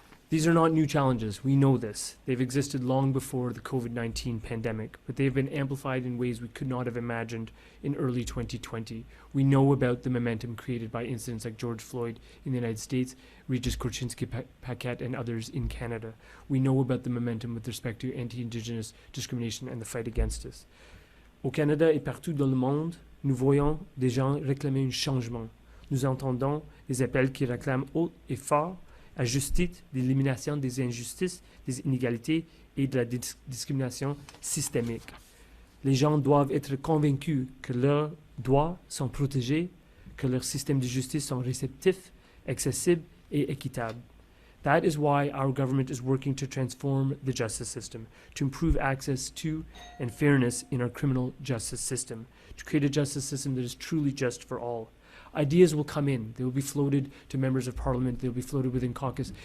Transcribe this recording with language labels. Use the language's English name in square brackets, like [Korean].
[English] These are not new challenges. We know this. They've existed long before the COVID-19 pandemic, but they've been amplified in ways we could not have imagined in early 2020. We know about the momentum created by incidents like George Floyd in the United States, Regis Korchinski-Paquette, and others in Canada. We know about the momentum with respect to anti-Indigenous discrimination and the fight against us. [French] Au Canada et partout dans le monde, nous voyons des gens réclamer un changement. Nous entendons les appels qui réclament haut et fort à justice, l'élimination des injustices, des inégalités et de la discrimination systémique. Les gens doivent être convaincus que leurs droits sont protégés, que leurs systèmes de justice sont réceptifs, accessibles et équitables. [English] That is why our government is working to transform the justice system, to improve access to and fairness in our criminal justice system, to create a justice system that is truly just for all. Ideas will come in. They will be floated to members of parliament. They will be floated within caucus.